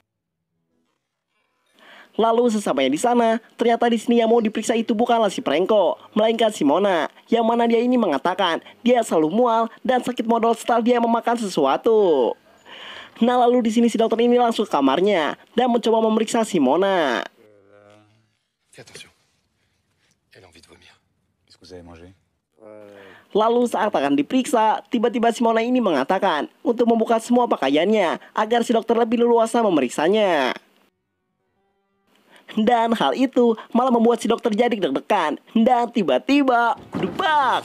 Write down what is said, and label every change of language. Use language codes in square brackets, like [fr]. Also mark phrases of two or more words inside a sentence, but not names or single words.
[id] Lalu sesampainya di sana, ternyata di sini yang mau diperiksa itu bukanlah si Franco, melainkan si Mona, yang mana dia ini mengatakan dia selalu mual dan sakit modal setelah dia memakan sesuatu. Nah lalu di sini si dokter ini langsung ke kamarnya dan mencoba memeriksa si Mona. [fr] Fais attention. Elle a envie de vomir. Qu'est-ce que vous avez mangé? [id] Lalu saat akan diperiksa, tiba-tiba si Mona ini mengatakan untuk membuka semua pakaiannya agar si dokter lebih leluasa memeriksanya. Dan hal itu malah membuat si dokter jadi deg-degan dan tiba-tiba gedebak.